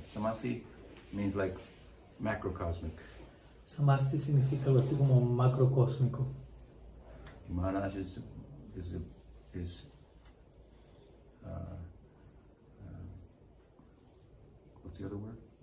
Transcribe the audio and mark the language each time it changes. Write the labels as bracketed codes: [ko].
[en] Samasti means like macrocosmic. [es] Samasti significa algo así como macrocósmico. [en] Maharaj is what's the other word?